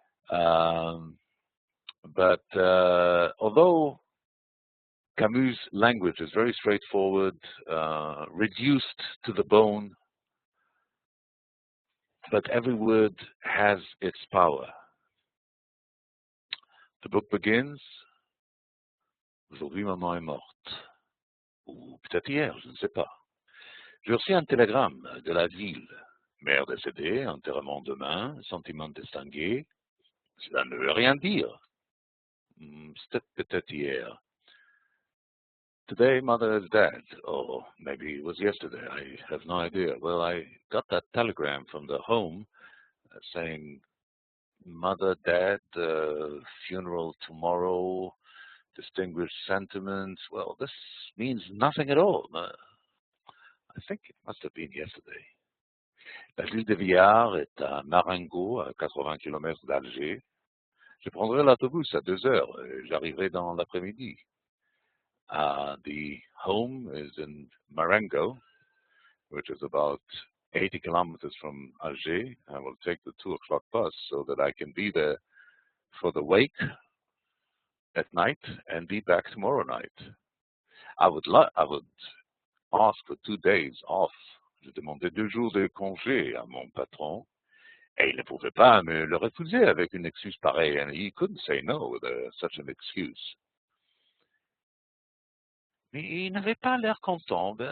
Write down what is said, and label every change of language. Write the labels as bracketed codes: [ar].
[en] But although Camus' language is very straightforward, reduced to the bone, but every word has its power. The book begins, [fr] aujourd'hui maman est morte, ou peut-être hier, je ne sais pas. J'ai reçu un télégramme de la ville, mère décédée, enterrement demain, sentiment distingué. Cela ne veut rien dire. C'était peut-être hier. [en] Today, mother is dead. Or maybe it was yesterday. I have no idea. Well, I got that telegram from the home saying, mother dead, funeral tomorrow, distinguished sentiments. Well, this means nothing at all. I think it must have been yesterday. [fr] La ville de Villars est à Marengo, à 80 km d'Alger. Je prendrai l'autobus à 2 heures. J'arriverai dans l'après-midi. [en] The home is in Marengo, which is about 80 kilometers from Alger. I will take the 2 o'clock bus so that I can be there for the wake at night and be back tomorrow night. I would ask for 2 days off. [fr] Je demandais 2 jours de congé à mon patron, et il ne pouvait pas me le refuser avec une excuse pareille. [en] And he couldn't say no with such an excuse. [fr] He n'avait pas l'air content.